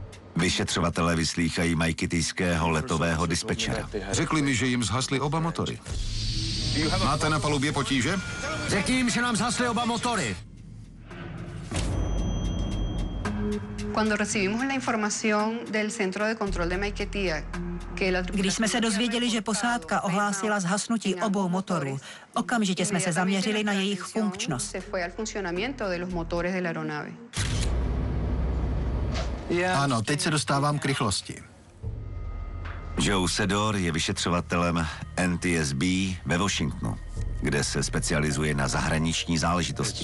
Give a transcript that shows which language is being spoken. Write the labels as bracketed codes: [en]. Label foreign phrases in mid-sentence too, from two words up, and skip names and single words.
[cs] Vyšetřovatelé vyslýchají majkitijského letového dispečera. Řekli mi, že jim zhasly oba motory. Máte na palubě potíže? Řekni jim, že nám zhasly oba motory. [es] Cuando recibimos la información del Centro de Control de Maiquetía, [cs] Když jsme se dozvěděli, že posádka ohlásila zhasnutí obou motorů, okamžitě jsme se zaměřili na jejich funkčnost. Ano, teď se dostávám k rychlosti. Joe Sedor je vyšetřovatelem NTSB ve Washingtonu, kde se specializuje na zahraniční záležitosti.